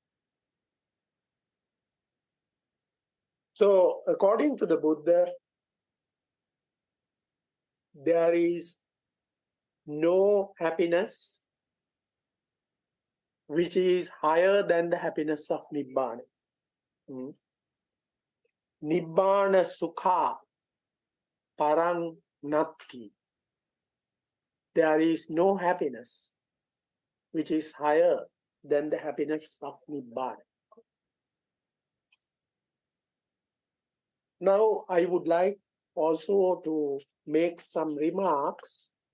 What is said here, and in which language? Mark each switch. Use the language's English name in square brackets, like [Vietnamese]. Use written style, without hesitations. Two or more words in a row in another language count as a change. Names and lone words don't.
[English] So, according to the Buddha, there is no happiness which is higher than the happiness of Nibbana. [Pali] Nibbana sukha parang natti. [English] There is no happiness which is higher than the happiness of Nibbana. Now, I would like also to make some remarks